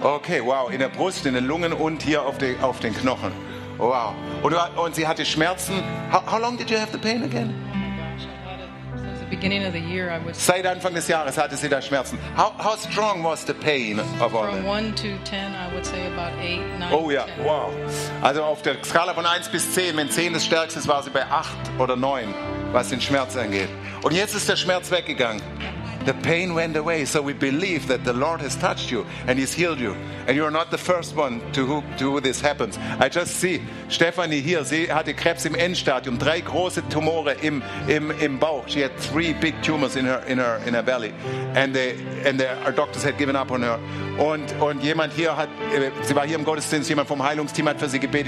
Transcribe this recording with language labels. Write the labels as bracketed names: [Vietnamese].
[German] Okay, wow, in der Brust, in den Lungen und hier auf den Knochen. Wow. Und sie hatte Schmerzen. [English] How long did you have the pain again? Oh my gosh, I had it since the beginning of the year. I was. [German] Seit Anfang des Jahres hatte sie da Schmerzen. [English] How strong was the pain of all from From 1 to 10, I would say about 8, 9, oh yeah, 10. Wow. [German] Also auf der Skala von 1 bis 10, wenn 10 das stärkste ist, war sie bei 8 oder 9, was den Schmerz angeht. Und jetzt ist der Schmerz weggegangen. [English] The pain went away, so we believe that the Lord has touched you and he's healed you. And you're not the first one to who this happens. I just see Stephanie here. [German] Sie hatte Krebs im Endstadium. Drei große Tumore im Bauch. [English] She had three big tumors in her belly. And the doctors had given up on her. [German] Und jemand hier hat, sie war hier im Gottesdienst, jemand vom Heilungsteam hat für sie gebetet.